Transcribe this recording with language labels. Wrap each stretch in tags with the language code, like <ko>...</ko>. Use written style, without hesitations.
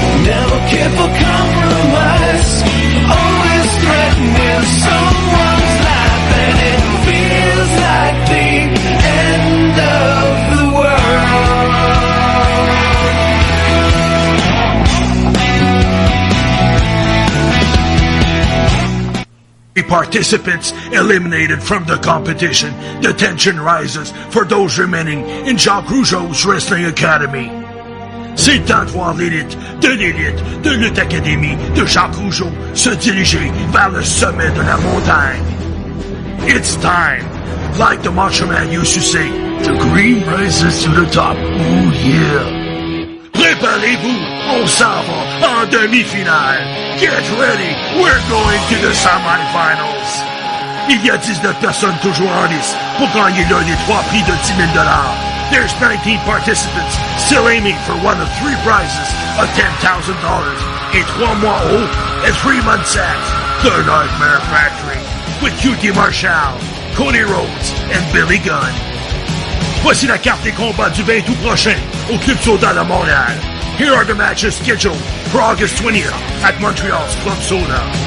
<en>Never care for compromise. Always threatening someone's life, and it feels like the end of the world. Participants eliminated from the competition, the tension rises for those remaining in Jacques Rougeau's Wrestling Academy.</en> <fr>C'est le temps de voir l'élite de Lutte Académie de Jacques Rougeau se diriger vers le sommet de la montagne.</fr> <en>It's time, like the Macho Man used to say, the green rises to the top, oh yeah.</en> <fr>Préparez-vous, on s'en va en demi-finale.</fr> <en>Get ready, we're going to the semi-finals.</en> <fr>Il y a 19 personnes toujours en lice pour gagner l'un des 3 prix de $10,000.</fr> <en>There's 19 participants still aiming for one of 3 prizes of $10,000 in 3 mois haut and 3 months at the Nightmare Factory with QT Marshall, Cody Rhodes, and Billy Gunn.</en> <fr>Voici la carte des combats du 20 août prochain au Club Soda de Montréal.</fr> <en>Here are the matches scheduled for August 20th at Montreal's Club Soda.</en>